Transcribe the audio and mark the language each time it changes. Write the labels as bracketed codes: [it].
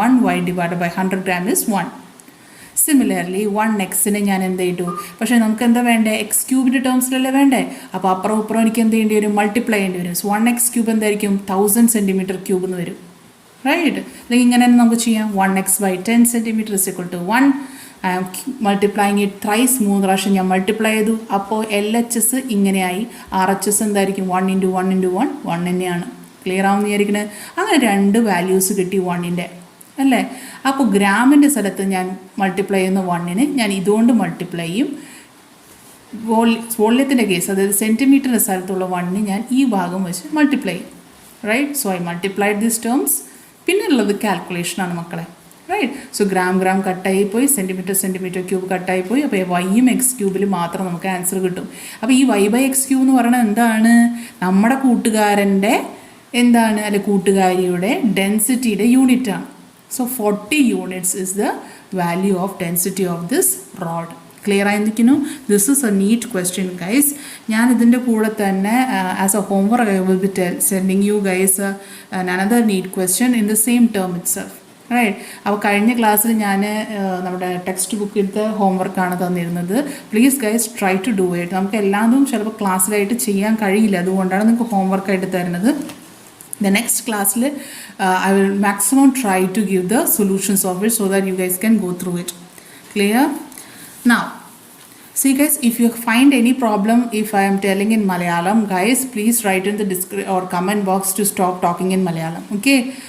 [en] 1 Y divide by 100 gram is 1. [ml] Similarly 1 എക്സിനെ ഞാൻ എന്ത് ചെയ്തു? പക്ഷേ നമുക്ക് എന്താ വേണ്ടേ? എക്സ് ക്യൂബിൻ്റെ ടേംസിലല്ലേ വേണ്ടേ? അപ്പോൾ അപ്പുറം ഇപ്പുറം എനിക്ക് എന്ത് ചെയ്യേണ്ടി വരും? മൾട്ടിപ്ലൈ ചെയ്യേണ്ടി വരും. 1 എക്സ് ക്യൂബ് എന്തായിരിക്കും? 1000 സെൻറ്റിമീറ്റർ ക്യൂബ് എന്ന് വരും, റൈറ്റ്? അല്ലെങ്കിൽ ഇങ്ങനെ തന്നെ നമുക്ക് ചെയ്യാം. [en] 1x by 10 centimeter is equal to 1. I am multiplying it thrice, [ml] 3 പ്രാവശ്യം ഞാൻ മൾട്ടിപ്ലൈ ചെയ്തു. അപ്പോൾ LHS ഇങ്ങനെയായി. RHS എന്തായിരിക്കും? 1 × 1 × 1 1 തന്നെയാണ്. ക്ലിയർ ആവുമെന്ന് വിചാരിക്കുന്നത്. അങ്ങനെ 2 വാല്യൂസ് കിട്ടി 1ൻ്റെ, അല്ലേ? അപ്പോൾ ഗ്രാമിൻ്റെ സ്ഥലത്ത് ഞാൻ മൾട്ടിപ്ലൈ ചെയ്യുന്ന 1ന് ഞാൻ ഇതുകൊണ്ട് മൾട്ടിപ്ലൈ ചെയ്യും. വോള്യത്തിൻ്റെ കേസ്, അതായത് സെൻറ്റിമീറ്ററിൻ്റെ സ്ഥലത്തുള്ള 1ന് ഞാൻ ഈ ഭാഗം വെച്ച് മൾട്ടിപ്ലൈ ചെയ്യും, right? [en] So I multiplied these terms. [ml] പിന്നെ ഉള്ളത് കാൽക്കുലേഷനാണ് മക്കളെ, റൈറ്റ്? സോ ഗ്രാം കട്ടായി പോയി, സെൻറ്റിമീറ്റർ ക്യൂബ് കട്ടായി പോയി. അപ്പോൾ വൈയും എക്സ് ക്യൂബിൽ മാത്രം നമുക്ക് ആൻസർ കിട്ടും. അപ്പോൾ ഈ വൈ ബൈ എക്സ് ക്യൂബ് എന്ന് പറയുന്നത് എന്താണ്? നമ്മുടെ കൂട്ടുകാരൻ്റെ എന്താണ്, അല്ലെ കൂട്ടുകാരിയുടെ ഡെൻസിറ്റിയുടെ യൂണിറ്റാണ്. [en] So 40 units is the value of density of this rod. [ml] Clear ആയിരിക്കുന്നു? [en] This is a NEET question guys. [ml] ഞാൻ ഇതിൻ്റെ കൂടെ തന്നെ [en] As a homework I will be sending you guys another NEET question in the same term itself, right? [ml] അപ്പോൾ കഴിഞ്ഞ ക്ലാസ്സിൽ ഞാൻ നമ്മുടെ text ബുക്കിലത്തെ ഹോംവർക്കാണ് തന്നിരുന്നത്. [en] Please guys try to do it. [ml] നമുക്ക് എല്ലാതും ചിലപ്പോൾ ക്ലാസ്സിലായിട്ട് ചെയ്യാൻ കഴിയില്ല, അതുകൊണ്ടാണ് നിങ്ങൾക്ക് ഹോംവർക്കായിട്ട് തരുന്നത്. [en] The next class I will maximum try to give the solutions of it so that you guys can go through it. Clear? Now see guys, if you find any problem if I am telling in Malayalam, guys please write in the description or comment box to stop talking in Malayalam, okay?